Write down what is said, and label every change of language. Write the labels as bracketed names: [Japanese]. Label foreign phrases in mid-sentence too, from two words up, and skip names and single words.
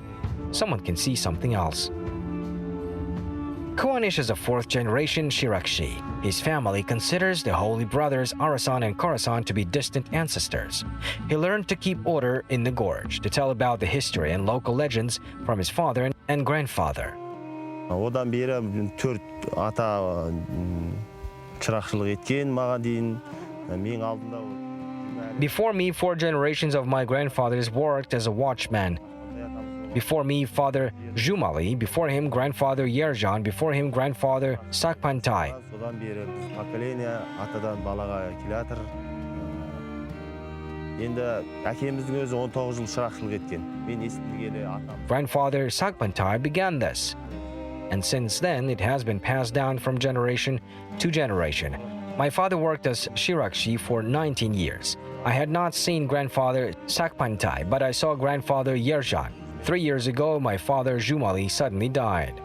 [English] Someone can see something else. Kuanish is a fourth-generation Shirakshi. His family considers the holy brothers Arasan and Korasan to be distant ancestors. He learned to keep order in the gorge, to tell about the history and local legends from his father and grandfather. [Kazakh] Одан бері 4 ата шырақшылық еткен маған дейін. Мен алдында [English] Before me, 4 generations of my grandfathers worked as a watchman. Before me, father Joly, before him, grandfather Yerjan, before him, grandfather Sakpantaev. [Kazakh] Содан бері поколение атадан балаға келе жатыр. Енді әкеміздің өзі 19 жыл шырақшылық еткен. Мен естілгелі атам. [English] Grandfather Sakpantaev began this. And since then, it has been passed down from generation to generation. My father worked as Shirakshi for 19 years. I had not seen grandfather Sakpantaev, but I saw grandfather Yerjan. 3 years ago, my father Joly suddenly died.